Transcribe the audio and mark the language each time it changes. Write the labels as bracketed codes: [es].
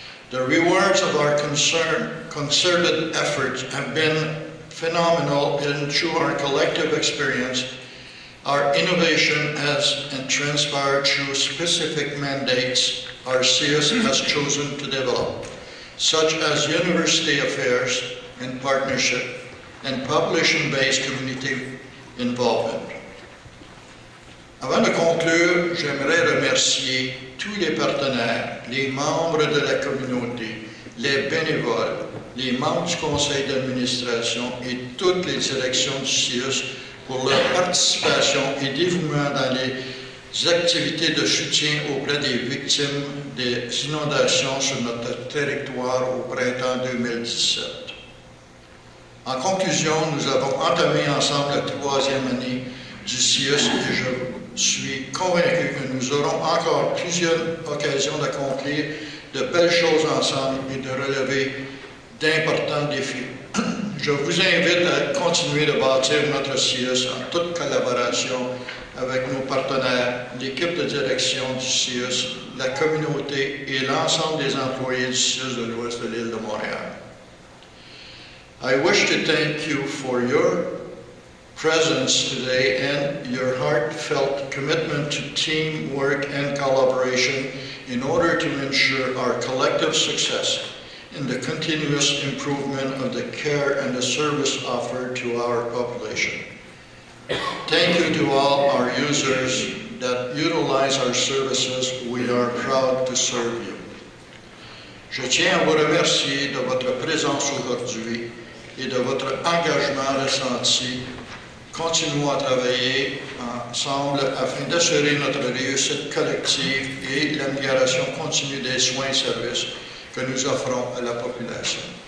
[en] The rewards of our concerted efforts have been phenomenal, and through our collective experience, our innovation has transpired through specific mandates our CIUS has chosen to develop, such as university affairs and partnership and population-based community involvement. [fr] Avant de conclure, j'aimerais remercier tous les partenaires, les membres de la communauté, les bénévoles, les membres du conseil d'administration et toutes les directions du CIUS pour leur participation et dévouement dans les activités de soutien auprès des victimes des inondations sur notre territoire au printemps 2017. En conclusion, nous avons entamé ensemble la 3e année du CIUS et je suis convaincu que nous aurons encore plusieurs occasions d'accomplir de belles choses ensemble et de relever d'importants défis. Je vous invite à continuer de bâtir notre CIUS en toute collaboration avec nos partenaires, l'équipe de direction du CIUS, la communauté et l'ensemble des employés du CIUS de l'Ouest de l'île de Montréal. [en] I wish to thank you for your presence today and your heartfelt commitment to teamwork and collaboration in order to ensure our collective success in the continuous improvement of the care and the service offered to our population. Thank you to all our users that utilize our services. We are proud to serve you. [fr] Je tiens à vous remercier de votre présence aujourd'hui et de votre engagement ressenti. Continuons à travailler ensemble afin d'assurer notre réussite collective et l'amélioration continue des soins et services que nous offrons à la population.